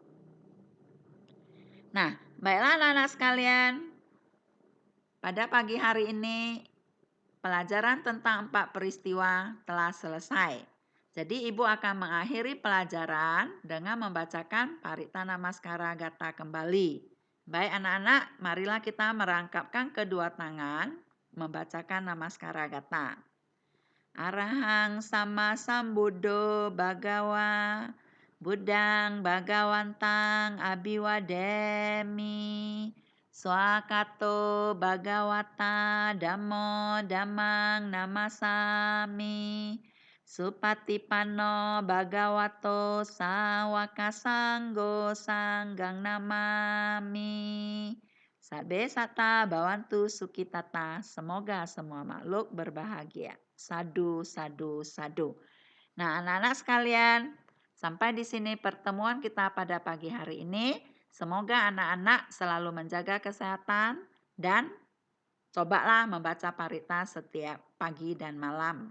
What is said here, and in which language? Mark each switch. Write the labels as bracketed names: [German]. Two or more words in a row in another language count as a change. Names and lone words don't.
[Indonesian] Nah, baiklah anak-anak sekalian, pada pagi hari ini pelajaran tentang empat peristiwa telah selesai. Jadi Ibu akan mengakhiri pelajaran dengan membacakan Parita Namaskara Gata kembali. Baik anak-anak, marilah kita merangkapkan kedua tangan membacakan Namaskara Gata. [Pali] Arahang sama sambuddho bhagawa buddhang bhagawantang abiwademi swakato bhagawata dhammo dhammang namasami supatipanno bhagavato sawaka sanggo sanggang namami. Sabe sata bawantu sukitata. [Indonesian] Semoga semua makhluk berbahagia. [Pali] Sadu, sadu, sadu. [Indonesian] Nah, anak-anak sekalian, sampai di sini pertemuan kita pada pagi hari ini. Semoga anak-anak selalu menjaga kesehatan dan cobalah membaca parita setiap pagi dan malam.